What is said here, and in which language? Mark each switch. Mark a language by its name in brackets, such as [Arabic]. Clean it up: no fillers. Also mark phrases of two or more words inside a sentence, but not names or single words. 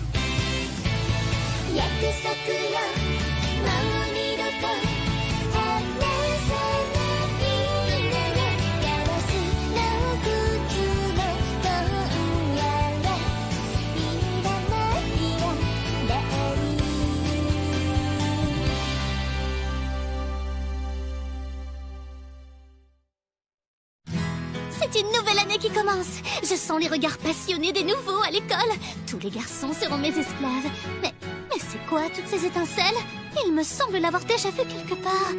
[Japanese] 約束よもう二度と離さないならガラスの靴も今夜はいらないわレリー [French] C'est une nouvelle année qui commence. Je sens les regards passionnés des nouveaux à l'école. Tous les garçons seront mes esclaves. Mais c'est quoi toutes ces étincelles? Il me semble l'avoir déjà vu quelque part.